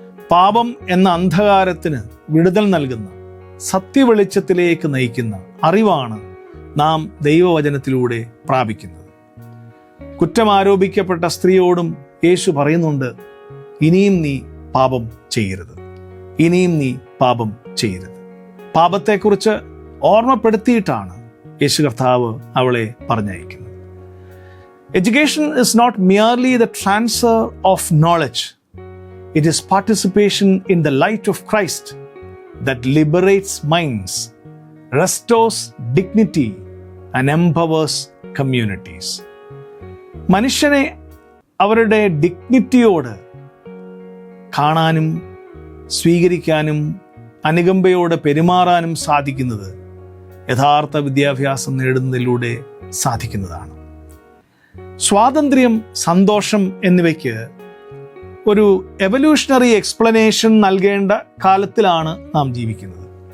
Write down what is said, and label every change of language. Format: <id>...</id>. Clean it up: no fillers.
<ml>പാപം എന്ന അന്ധകാരത്തിന് വിടുതൽ നൽകുന്ന സത്യവെളിച്ചത്തിലേക്ക് നയിക്കുന്ന അറിവാണ് നാം ദൈവവചനത്തിലൂടെ പ്രാപിക്കുന്നത്. കുറ്റം ആരോപിക്കപ്പെട്ട സ്ത്രീയോടും യേശു പറയുന്നുണ്ട്, ഇനിയും നീ പാപം ചെയ്യരുത്, ഇനിയും നീ പാപം ചെയ്യരുത്. പാപത്തെക്കുറിച്ച് ഓർമ്മപ്പെടുത്തിയിട്ടാണ് യേശു കർത്താവ് അവളെ പറഞ്ഞയക്കുന്നത്.</ml> <en>Education is not merely the transfer of knowledge. It is participation in the light of Christ that liberates minds, restores dignity, and empowers communities.</en> <ml>മനുഷ്യനെ അവരുടെ ഡിഗ്നിറ്റിയോട് കാണാനും സ്വീകരിക്കാനും അനുകമ്പയോടെ പെരുമാറാനും സാധിക്കുന്നത് യഥാർത്ഥ വിദ്യാഭ്യാസം നേടുന്നതിലൂടെ സാധിക്കുന്നതാണ്. സ്വാതന്ത്ര്യം, സന്തോഷം എന്നിവയ്ക്ക് ഒരു എവല്യൂഷണറി എക്സ്പ്ലനേഷൻ നൽകേണ്ട കാലത്തിലാണ് നാം ജീവിക്കുന്നത്.</ml>